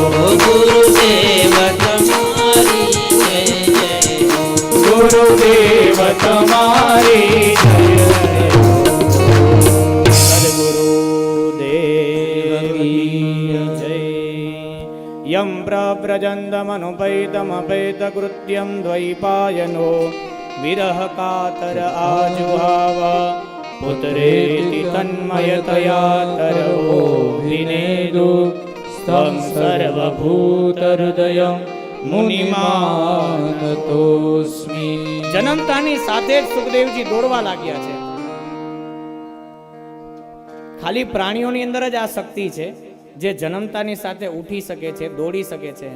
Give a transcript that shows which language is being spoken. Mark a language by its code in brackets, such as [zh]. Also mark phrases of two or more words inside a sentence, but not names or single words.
[gu] ગુરુદેવ તમારી જય જય હો ગુરુદેવ તમારી જય સદગુરુદેવની જય. [sa] યમ પ્રવ્રજन्तमनुपैतमपैतकृत्यं द्वैपायनो विरह कातर आजुहाव पुत्रेति तन्मयतया तरवो विनेदु સ્તં સર્વભૂતહૃદય મુનિમાનતોસ્મિ. [gu] જન્મતાની સાથે જ સુખદેવજી દોડવા લાગ્યા છે. ખાલી પ્રાણીઓની અંદર જ આ શક્તિ છે જે જન્મતાની સાથે ઉઠી શકે છે, દોડી શકે છે.